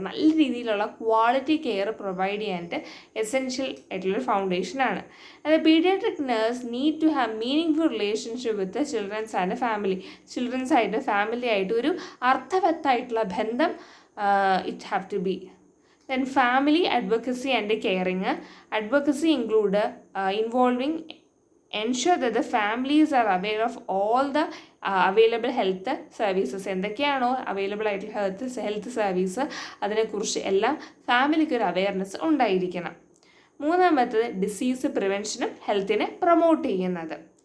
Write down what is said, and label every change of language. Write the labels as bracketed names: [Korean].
[Malayalam] നല്ല രീതിയിലുള്ള quality care provide ചെയ്യാനായിട്ട് എസെൻഷ്യൽ ആയിട്ടുള്ളൊരു ഫൗണ്ടേഷനാണ്. [English] അത് paediatric nurse need to have meaningful relationship with childrens and family. [Malayalam] ചിൽഡ്രൻസായിട്ട് family ആയിട്ട് ഒരു അർത്ഥവത്തായിട്ടുള്ള ബന്ധം [English] It have to be. Then family advocacy and caring. Advocacy include involving ensure that the families are aware of all the available health services. [Malayalam] എന്തൊക്കെയാണോ available ആയിട്ടുള്ള health service അതിനെക്കുറിച്ച് എല്ലാം ഫാമിലിക്ക് ഒരു awareness ഉണ്ടായിരിക്കണം. മൂന്നാമത്തത് ഡിസീസ് പ്രിവെൻഷനും ഹെൽത്തിനെ പ്രൊമോട്ട് ചെയ്യുന്നത്.